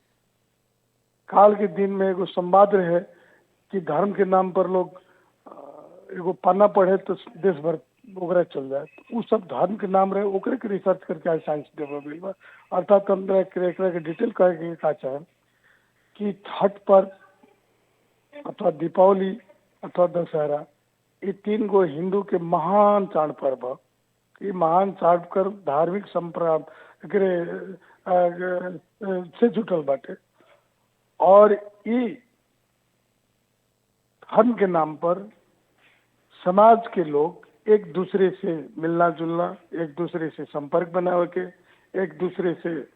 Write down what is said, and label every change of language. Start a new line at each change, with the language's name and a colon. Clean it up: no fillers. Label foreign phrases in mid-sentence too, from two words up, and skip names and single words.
Bhojpuri: काल के दिन में एगो संवाद रहे कि धर्म के नाम पर लोग एगो पन्ना पढ़े तो देश भर ओकरा चल जाए, तो वो सब धर्म के नाम रहे ओकरे के रिसर्च करके आज साइंस डेवलप हुई बा। अर्थात हम एकरा के डिटेल कहे के का चाहे कि छठ पर अथवा दीपावली अथवा दशहरा ये 3 गो हिंदू के महान चाड़ पर्व। ये महान चाड़ कर धार्मिक संप्रदाय से जुटल बाटे और ये धर्म के नाम पर समाज के लोग एक दूसरे से मिलना जुलना, एक दूसरे से संपर्क बनावे के, एक दूसरे से